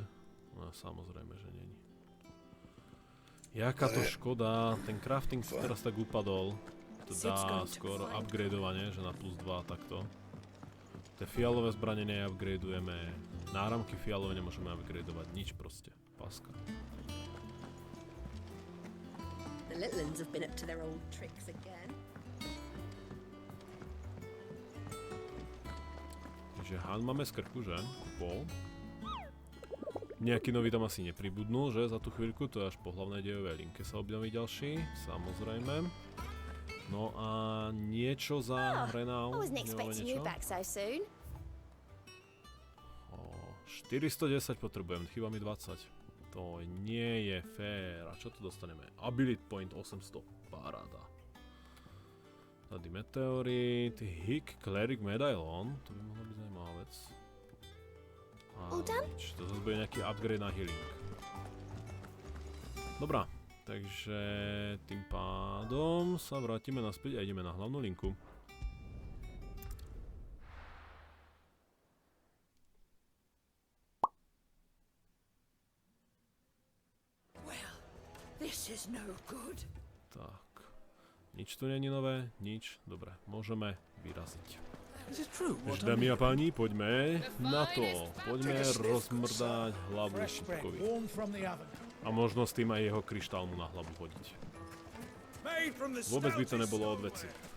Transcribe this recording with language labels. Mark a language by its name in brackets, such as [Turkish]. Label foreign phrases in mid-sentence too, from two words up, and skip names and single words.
[Slovak] No samozrejme, že nie. Jaká to škoda, ten crafting si teraz tak upadol. To dá skôr upgradeovanie, že na plus 2 takto. Tie fialové zbrane neupgradeujeme, náramky fialové nemôžeme upgradeovať, nič proste, paska. [English] The little ones have been up to their old tricks again. [Slovak] Takže Han máme z krku, že? Kupol. Nejaký nový tam asi nepribudnú, že? Za tú chvíľku, to je až po hlavnej dejovej linke sa objaví ďalší, samozrejme. No a niečo za Renau. [English] I wasn't expecting you back so soon. [Slovak] 410 potrebujem, chýba mi 20. To nie je fér. A čo tu dostaneme? [English] Ability point 800. [Slovak] Paráda. [Czech] Tady meteorit, Hick, Cleric, Medaillon. [Slovak] To by mohla byť zaujímavá vec. A nič, to zase bude nejaký upgrade na healing. Dobrá, takže tým pádom sa vrátime naspäť a ideme na hlavnú linku. [English] This is no good. [Slovak] Tak. Nič tu není nové, nič. Dobre, môžeme vyraziť. Takže dámy a páni, poďme na to. Poďme rozmrdať hlavu Kupkovi. A možno s tým aj jeho kryštál mu na hlavu hodiť. Vôbec by to nebolo od veci.